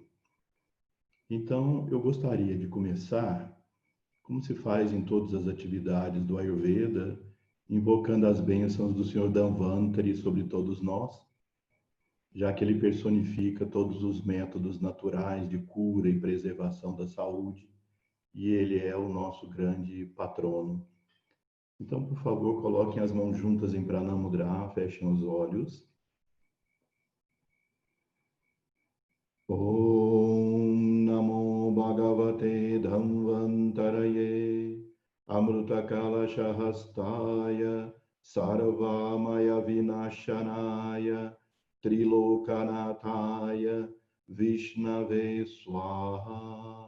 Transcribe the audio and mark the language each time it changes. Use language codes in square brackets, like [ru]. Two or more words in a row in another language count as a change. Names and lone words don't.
[pt] Então, eu gostaria de começar, como se faz em todas as atividades do Ayurveda, invocando as bênçãos do Senhor Dhanvantari sobre todos nós, já que ele personifica todos os métodos naturais de cura e preservação da saúde, e ele é o nosso grande patrono. Então, por favor, coloquem as mãos juntas em Pranamudra, fechem os olhos. [sa] ॐ नमो भगवते धन्वन्तरये अमृत कलशहस्ताय सर्वामय विनाशनाय त्रिलोकनाथाय विष्णवे स्वाहा.